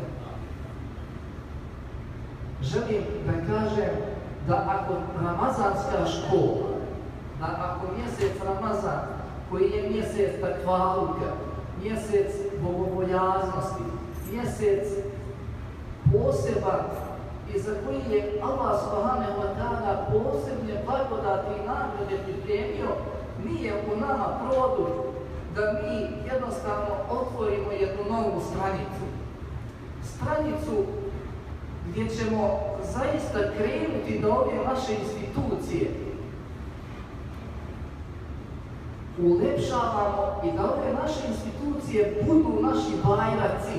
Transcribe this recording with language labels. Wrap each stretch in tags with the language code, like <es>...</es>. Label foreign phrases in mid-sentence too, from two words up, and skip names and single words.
<bs>Želim da kažem da ako ramazanska škola, da ako mjesec Ramazan, koji je mjesec takvaluka, mjesec bogobojaznosti, mjesec poseban i za koji je</bs> <ar>الله سبحانه و تعالى</ar> <bs>posebne blagodati i nagrade pripremio, nije u nama produkt da mi jednostavno otvorimo jednu novu stranicu. Stranicu gdje ćemo zaista krenuti do ove naše institucije ulepšavamo i da ove naše institucije budu naši bajraci.</bs>